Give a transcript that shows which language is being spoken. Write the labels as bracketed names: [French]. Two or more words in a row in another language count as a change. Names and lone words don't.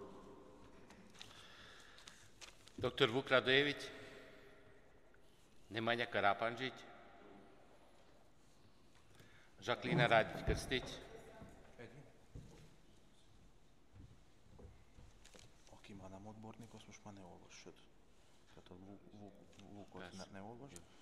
[Hungarian] Dr. Vuk Radojević, Nemanja Karapanđić, Žaklina Radić-Krstić, Aki már nem odbornik, azt most már ne olvassad. Tehát a Vukot ne olvasd.